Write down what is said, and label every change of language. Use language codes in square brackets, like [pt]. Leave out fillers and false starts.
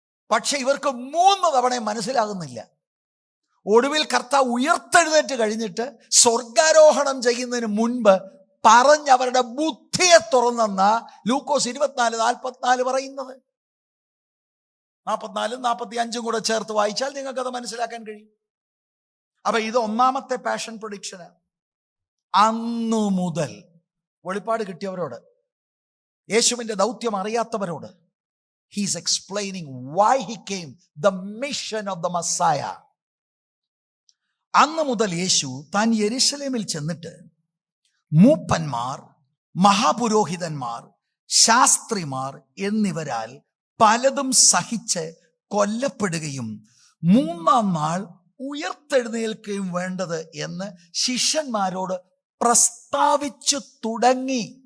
[ml] പക്ഷെ ഇവർക്ക് 3 തവണയും മനസ്സിലാകുന്നില്ല. ഒടുവിൽ കർത്താവ് ഉയർത്തെഴുന്നേറ്റ് കഴിഞ്ഞിട്ട് സ്വർഗാരോഹണം ചെയ്യുന്നതിന് മുൻപ് പറഞ്ഞവരുടെ ബുദ്ധിയെ തുറന്നെന്ന ലൂക്കോസ് 24:44 പറയുന്നത്. 44-ഉം 45-ഉം കൂടെ ചേർത്ത് വായിച്ചാൽ നിങ്ങൾക്കത് മനസ്സിലാക്കാൻ കഴിയും. അപ്പൊ ഇത് 1-ാമത്തെ പാഷൻ പ്രൊഡിക്ഷന്. അന്നു മുതൽ വെളിപ്പാട് കിട്ടിയവരോട്, യേശുവിന്റെ ദൗത്യം അറിയാത്തവരോട് [en] he is explaining why he came, the mission of the Messiah. [ml] അന്ന് മുതൽ യേശു താൻ യെരുശലേമിൽ ചെന്നിട്ട് മൂപ്പന്മാർ, മഹാപുരോഹിതന്മാർ, ശാസ്ത്രിമാർ എന്നിവരാൽ പലതും സഹിച്ച് കൊല്ലപ്പെടുകയും 3-ാം നാൾ ഉയർത്തെഴുന്നേൽക്കുകയും വേണ്ടത് എന്ന് ശിഷ്യന്മാരോട് പ്രസ്താവിച്ചു തുടങ്ങി.